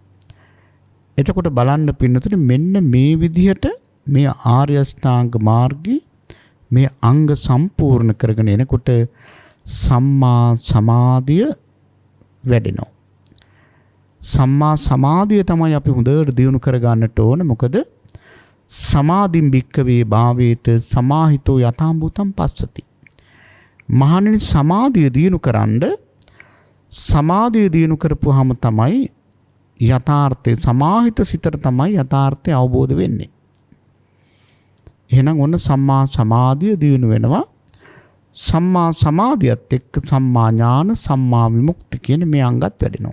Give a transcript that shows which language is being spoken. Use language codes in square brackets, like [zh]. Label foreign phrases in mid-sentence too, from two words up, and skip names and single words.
[si] එතකොට බලන්න පින්නතුනේ මෙන්න මේ විදිහට මේ ආර්ය අෂ්ටාංග මාර්ගයේ මේ අංග සම්පූර්ණ කරගෙන එනකොට සම්මා සමාධිය වැඩෙනවා. සම්මා සමාධිය තමයි අපි හොඳට දියුණු කරගන්නට ඕන. [pi] මොකද සමාධින් භික්කවේ භාවේත සමාහිතෝ යථාභූතං පස්සති. [si] මහණෙනි සමාධිය දියුණු කරන්ඩ සමාධිය දියුණු කරපුවාම තමයි යථාර්ථය සමාහිත සිතට තමයි යථාර්ථය අවබෝධ වෙන්නේ. එහෙනම් ඔන්න සම්මා සමාධිය දියුණු වෙනවා. සම්මා සමාධියත් එක්ක සම්මා ඥාන සම්මා විමුක්ති කියන මේ අංගත් වැඩෙනවා.